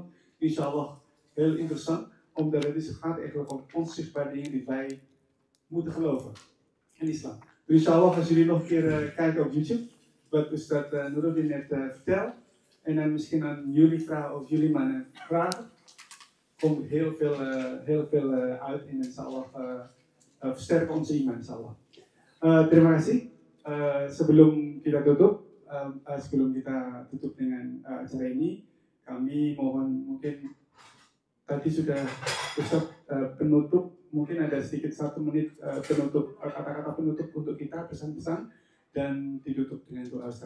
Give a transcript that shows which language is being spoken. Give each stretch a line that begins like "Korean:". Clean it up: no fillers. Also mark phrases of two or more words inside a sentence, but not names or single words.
Dutch: Inshallah heel interessant. Omdat het gaat eigenlijk om onzichtbare dingen die wij moeten geloven. In islam. Dus inshallah als jullie nog een keer kijken op YouTube. Wat Ustad Nuruddin net vertelt. En dan misschien aan jullie vragen of jullie mannen vragen. Komt heel veel uit en inshallah versterken onze iman inshallah.
Indonesian: Terima kasih. Sebelum kita tutup dengan acara ini, kami mohon mungkin tadi sudah Ustaz penutup, mungkin ada sedikit 1 menit penutup, kata-kata penutup untuk kita, pesan-pesan dan ditutup dengan doa Ustaz.